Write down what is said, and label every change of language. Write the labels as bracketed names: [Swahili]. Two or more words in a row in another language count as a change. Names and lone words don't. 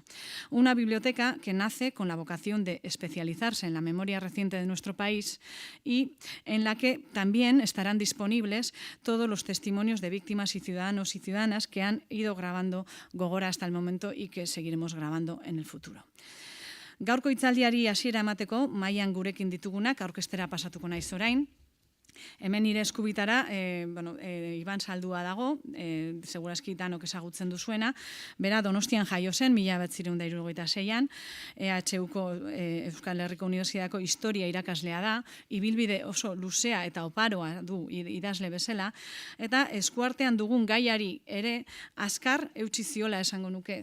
[Spanish] Una biblioteca que nace con la vocación de especializarse en la memoria reciente de nuestro país y en la que también estarán disponibles todos los testimonios de víctimas y ciudadanos y ciudadanas que han ido grabando Gogora hasta el momento y que seguiremos grabando en el futuro. [Basque] Gaurko hitzaldiari hasiera emateko, mahaian gurekin ditugunak aurkeztera pasatuko naiz orain. Hemen nire eskubitara, Iban Saldua dago, segurazki danok ezagutzen duzuena, bera Donostian jaio zen, 1976an, EHUko Euskal Herriko Unibertsitateko historia irakaslea da, ibilbide oso luzea eta oparoa du idazle bezala, eta eskuartean dugun gaiari ere azkar eutsi ziola esango nuke.